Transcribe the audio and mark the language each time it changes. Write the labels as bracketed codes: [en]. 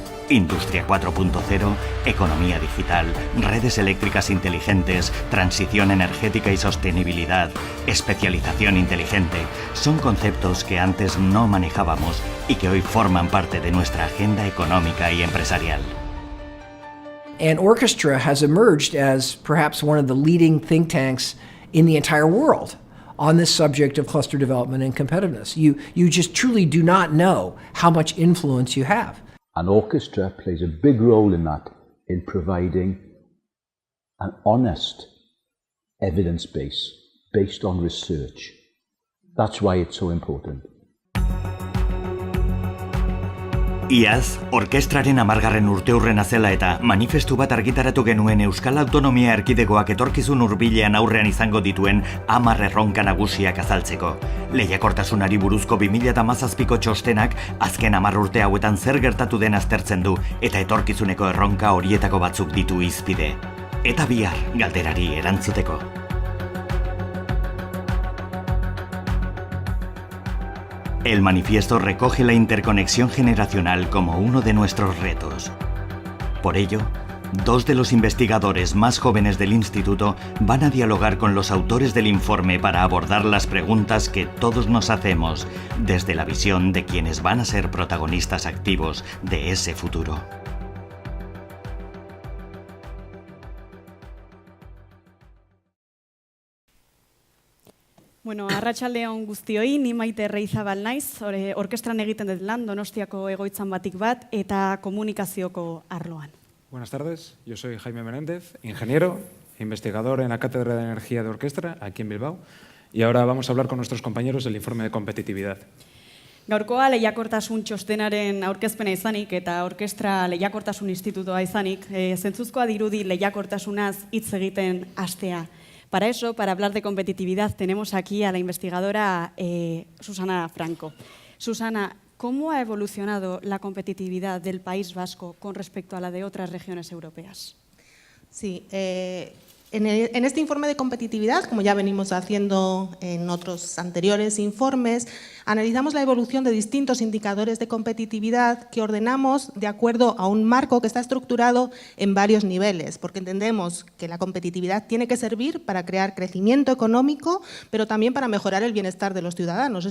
[es] Industria 4.0, economía digital, redes eléctricas inteligentes, transición energética y sostenibilidad, especialización inteligente, son conceptos que antes no manejábamos y que hoy forman parte de nuestra agenda económica y empresarial. [en] And Orquestra has emerged as perhaps one of the leading think tanks in the entire world on this subject of cluster development and competitiveness. You just truly do not know how much influence you have. And Orquestra plays a big role in that, in providing an honest evidence base based on research. That's why it's so important. [eu] Iaz, orkestraren 10. urteurrena zela eta manifestu bat argitaratu genuen Euskal Autonomia Erkidegoak etorkizun hurbilean aurrean izango dituen 10 erronka nagusiak azaltzeko. Lehiakortasunari buruzko 2017ko txostenak azken 10 urte hauetan zer gertatu den aztertzen du eta etorkizuneko erronka horietako batzuk ditu hizpide. Eta bihar galderari erantzuteko. [es] El manifiesto recoge la interconexión generacional como uno de nuestros retos. Por ello, 2 de los investigadores más jóvenes del instituto van a dialogar con los autores del informe para abordar las preguntas que todos nos hacemos desde la visión de quienes van a ser protagonistas activos de ese futuro. [eu] Bueno, arratsaldeon guztioi, ni Maite Erreizabal naiz, orkestran egiten dut lan, Donostiako egoitzan batik bat eta komunikazioko arloan. [es] Buenas tardes, yo soy Jaime Menéndez, ingeniero, investigador en la Cátedra de Energía de Orkestra, aquí en Bilbao, y ahora vamos a hablar con nuestros compañeros del informe de competitividad. [eu] Gaurkoa lehiakortasun txostenaren aurkezpena izanik eta orkestra lehiakortasun institutoa izanik, zentzuzkoa dirudi lehiakortasunaz hitz egiten hastea. [es] Para eso, para hablar de competitividad, tenemos aquí a la investigadora Susana Franco. Susana, ¿cómo ha evolucionado la competitividad del País Vasco con respecto a la de otras regiones europeas? Sí, en este informe de competitividad, como ya venimos haciendo en otros anteriores informes, analizamos la evolución de distintos indicadores de competitividad que ordenamos de acuerdo a un marco que está estructurado en varios niveles, porque entendemos que la competitividad tiene que servir para crear crecimiento económico, pero también para mejorar el bienestar de los ciudadanos.